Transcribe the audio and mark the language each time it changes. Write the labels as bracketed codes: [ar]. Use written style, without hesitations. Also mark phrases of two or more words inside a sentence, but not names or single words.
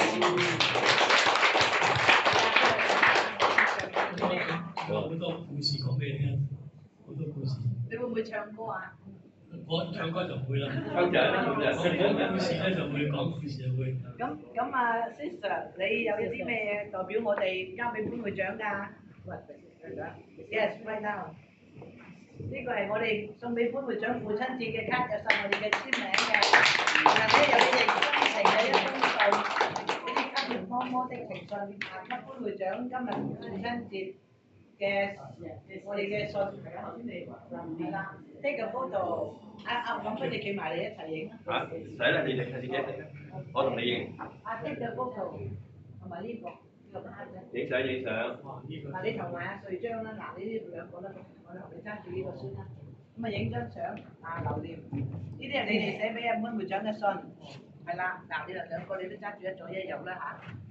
[yue] 我有好多故事講俾你聽，好多故事。你會唔會唱歌啊？我唱歌就唔會啦。抽獎講故事咧就會講故事就會。咁啊 ，Sister， 你有啲咩代表我哋交俾潘會長㗎？ [en] Yes, right now。 [yue] 呢個係我哋送俾潘會長父親節嘅卡，有晒我哋嘅簽名嘅，或者有你哋真情嘅一封信，嗰啲家庭摸摸的情信，給潘會長今日父親節嘅我哋嘅信，係啦。 [en] Take a photo， [yue] 咁不如企埋嚟一齊影。嚇，唔使啦，你哋自己影，我同你影。 [en] take a photo， [yue] 同埋呢個。影相。嗱，你同埋阿瑞章啦，嗱，呢啲兩個啦，我同你揸住呢個先啦。咁啊，影張相，留念。呢啲係你哋寫俾阿潘會長嘅信，係啦。嗱，你哋兩個你都揸住一左一右啦嚇。